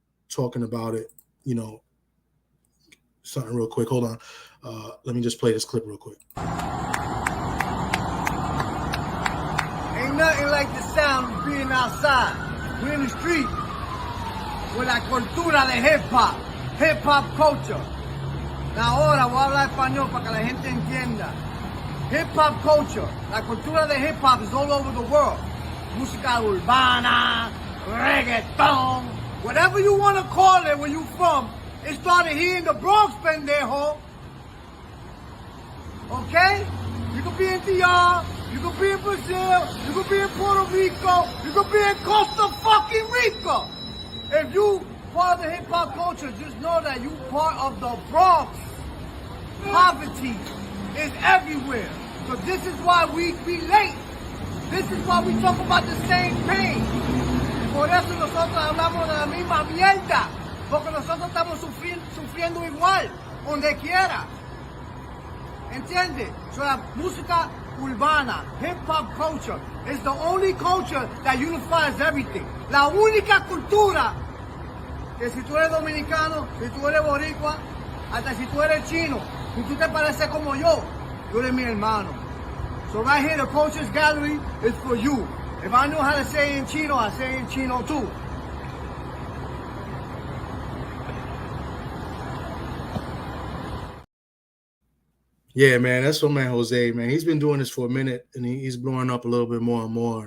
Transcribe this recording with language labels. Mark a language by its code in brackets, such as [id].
[en] Talking about it, you know, something real quick. Hold on. Let me just play this clip real quick. Ain't nothing like the sound of being outside. We're in the street with [es] la cultura de hip-hop [en] culture. [es] Ahora voy a hablar español para que la gente entienda. [en] Hip-hop culture, [es] la cultura de hip-hop [en] is all over the world. [es] Música urbana, reggaeton, [en] whatever you want to call it where you from, it started here in the Bronx, pendejo. Okay? You could be in DR, you could be in Brazil, you could be in Puerto Rico, you could be in Costa fucking Rica. If you part of the hip-hop culture, just know that you part of the Bronx. Poverty is everywhere. So this is why we relate. This is why we talk about the same pain. [es] Por eso nosotros hablamos de la misma mierda, porque nosotros estamos sufriendo igual, donde quiera. ¿Entiendes? [en] So [es] la música urbana, [en] hip-hop culture, is the only culture that unifies everything. [es] La única cultura que si tú eres dominicano, si tú eres boricua, hasta si tú eres chino, si tú te pareces como yo, tú eres mi hermano. [en] So right here, the Cultures Gallery is for you. If I know how to say it in Chino, I say it in Chino too. Yeah, man, that's my man Jose, man. He's been doing this for a minute, and he's blowing up a little bit more and more.